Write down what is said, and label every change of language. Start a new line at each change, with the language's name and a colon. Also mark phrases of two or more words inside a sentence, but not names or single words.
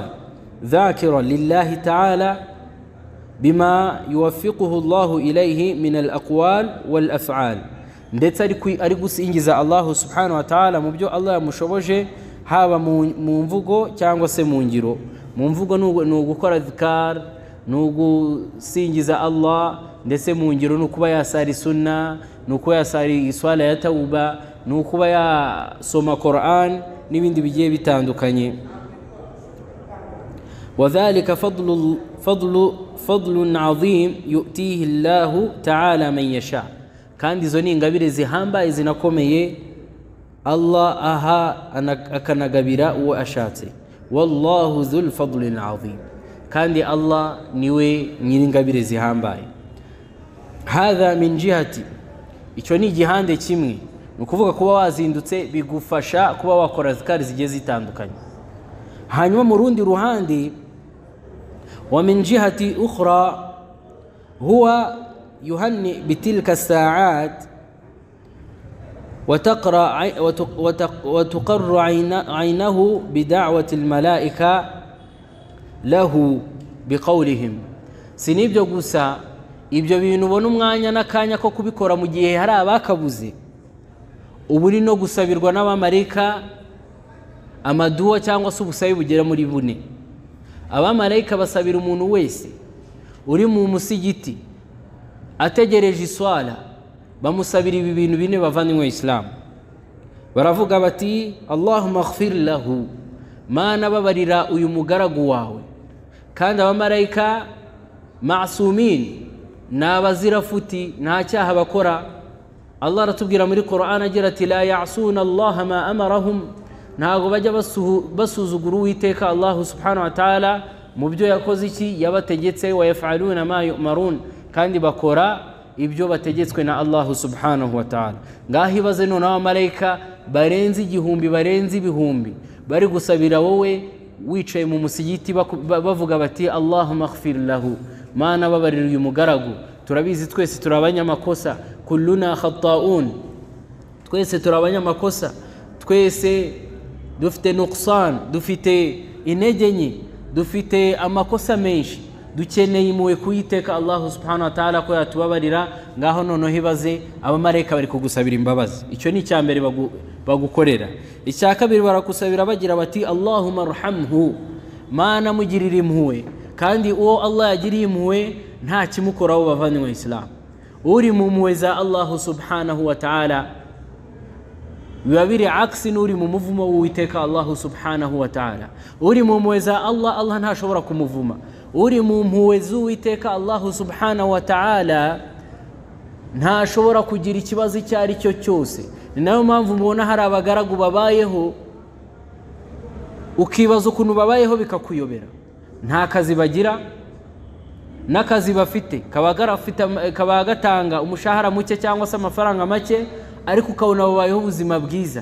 Arabic: ذاكرا لله تعالى بما يوفقه الله إليه من الأقوال والأفعال.
Kinyarwanda: ndetse ari gusingiza Allah
Arabic: سبحانه وتعالى
Kinyarwanda: mu byo Allah yamushoboje, haba mu mvugo cyangwa se mu ngiro. mu mvugo ni ugukora dhikar, ni ugusingiza Allah, ndetse mu ngiro ni ukuba yasari sunna, ni ukuba yasari iswala ya tawba, ni ukuba yasoma Qur'an n'ibindi bigiye bitandukanye.
Arabic: وذلك فضل عظيم يؤتيه الله تعالى من يشاء.
Kinyarwanda: kandi izo ni ingabire zihambaye zinakomeye Allah aha akanagabira uwo ashatse.
Arabic: والله ذو الفضل العظيم.
Kinyarwanda: kandi Allah niwe nyiringabire zihambaye.
Arabic: هذا من جهة,
Kinyarwanda: icyo ni igihande kimwe, ni ukuvuga kuba wazindutse bigufasha kuba wakora zikari zigiye zitandukanye. Hanyuma mu rundi ruhande,
Arabic: ومن جهة أخرى هو يهنأ بتلك الساعات وتقر عينه بدعوة الملائكة له بقولهم.
Kinyarwanda: Sinibyo gusa, ibyo bintu ubona umwanya n'akanya ko kubikora mu gihe hari abakabuze, uburi no gusabirwa n'abamarayika amaduwa cyangwa se ubusabe bugera muri bune. Abamarayika basabira umuntu wese uri mu musigiti ategereje iswala, bamusabira ibi bintu bine bavanywe Islam. Baravuga bati
Arabic: اللهم اغفر له,
Kinyarwanda: mana babarira uyu mugaragu wawe. Kandi abamarayika ma'sumin, n'abazirafuti, nta cyaha bakora. Allah aratubwira muri Qur'an agira ati
Arabic: لا يعصون الله ما أمرهم,
Kinyarwanda: ntago bajya basuzugura Uwiteka Allah
Arabic: سبحانه وتعالى
Kinyarwanda: mu byo yakoze iki yabategetse,
Arabic: ويفعلون ما يؤمرون,
Kinyarwanda: kandi bakora ibyo bategetswe na Allah
Arabic: سبحانه وتعالى.
Kinyarwanda: Ngaho ibaze none abamarayika barenze igihumbi, barenze ibihumbi, bari gusabira wowe wicaye mu musigiti bavuga bati
Arabic: اللهم اغفر له,
Kinyarwanda: mana babarira uyu mugaragu. Turabizi twese turabanyamakosa,
Arabic: كلنا خطاء,
Kinyarwanda: twese turabanyamakosa, twese dufite nuqsan, dufite intege nke, dufite amakosa menshi, dukeneye impuhwe kuyiteka Allah
Arabic: سبحانه وتعالى
Kinyarwanda: ko yatubabarira. Ngaho noneho ibaze abamarayika bari kugusabira imbabazi. Icyo ni icyambere bagukorera. Icya kabiri barakusabira bagira bati
Arabic: اللهم ارحمه,
Kinyarwanda: mana mugirira impuhwe. Kandi uwo Allah yagiriye impuhwe nta kimukoraho bavanywe Islam. Uri mu mpuhwe za Allah
Arabic: سبحانه وتعالى
Kinyarwanda: biba biri aksi n'uri mu muvumo w'Uwiteka Allah
Arabic: سبحانه وتعالى.
Kinyarwanda: Uri mu mpuhwe za Allah, Allah ntashobora kumuvuma. Uri mu mpuhwe z'Uwiteka Allah
Arabic: سبحانه وتعالى
Kinyarwanda: ntashobora kugira ikibazo icyo ari cyo cyose. Ni nayo mpamvu mubona hari abagaragu babayeho ukibaza ukuntu babayeho bikakuyobera. Nta kazi bagira, n'akazi bafite kaba gatanga umushahara muke cyangwa se amafaranga make, ariko ukabona babayeho ubuzima bwiza.